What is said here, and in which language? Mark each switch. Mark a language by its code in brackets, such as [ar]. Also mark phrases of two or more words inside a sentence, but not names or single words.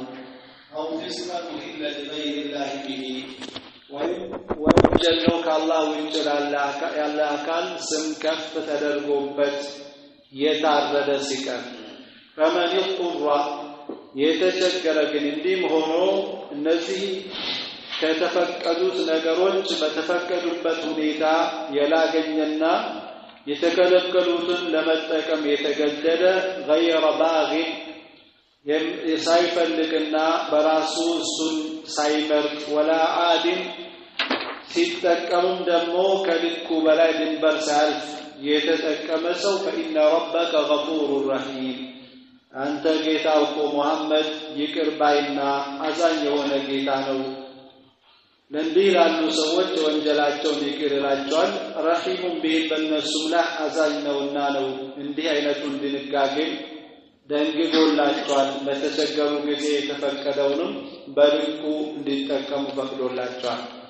[ar] أو فسقا أهل لغير الله به [am] ወይም ወንጀል ነው ከአላህ ውጭ ያለ አካል ስም ከፍ ተደርጎበት የታረደ ሲቀር [ar] فمن اضطر [am] የተቸገረ ግን እንዲህም ሆኖ እነዚህ ከተፈቀዱት ነገሮች በተፈቀዱበት ሁኔታ የላገኘና የተከለከሉትን ለመጠቀም የተገደደ [ar] غير باغ [am] ሳይፈልግና በራሱ እሱን ሳይመርጥ [ar] ولا عاد [am] ሲጠቀሙም ደግሞ ከልኩ በላይ ድንበር ሳያልፍ የተጠቀመ ሰው [ar] فإن ربك غفور رحيم [am] አንተ ጌታው እኮ ሙሐመድ ይቅር ባይና አዛኝ የሆነ ጌታ ነው። ለእንዲህ ላሉ ሰዎች ወንጀላቸውን ይቅር ይላቸዋል። [ar] رحيم بهم [am] በእነሱም ላይ አዛኝ ነውና ነው እንዲህ አይነቱን ድንጋጌ ደንግጎላቸዋል። በተቸገሩ ጊዜ የተፈቀደውንም በልኩ እንዲጠቀሙ ፈቅዶላቸዋል።